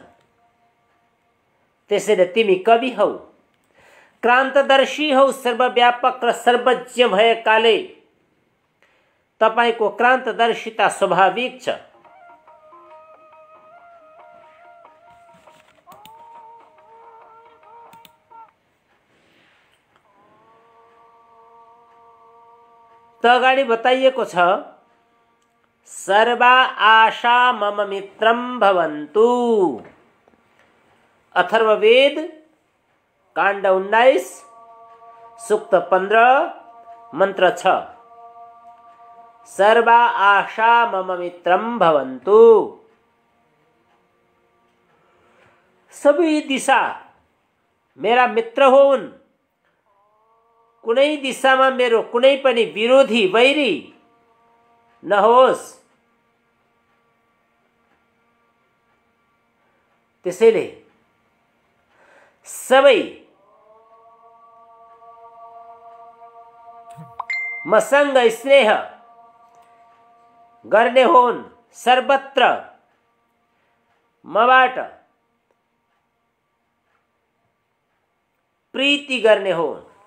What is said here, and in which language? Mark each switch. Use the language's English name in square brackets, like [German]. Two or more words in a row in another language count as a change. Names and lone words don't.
[Nepali] त्यसैले तिमी कवि हौ, क्रान्तदर्शी हौ, सर्वव्यापक र सर्वज्ञ भएकाले तपाईको क्रान्तदर्शिता स्वाभाविक छ। त अगाडि बताइएको छ, [Sanskrit] सर्वा आशा मम मित्रम भवन्तु। [Nepali] अथर्ववेद काण्ड 19 सूक्त 15 मन्त्र 6। [Sanskrit] सर्वा आशा मम मित्रम भवन्तु। [Nepali] सबै दिशा मेरा मित्र हुन्। कुनै दिशामा मेरो कुनै पनि विरोधी वैरी नहोस्। त्यसैले सबै मसँग स्नेह गर्ने हुन्, सर्वत्र मबाट प्रीति गर्ने हुन्।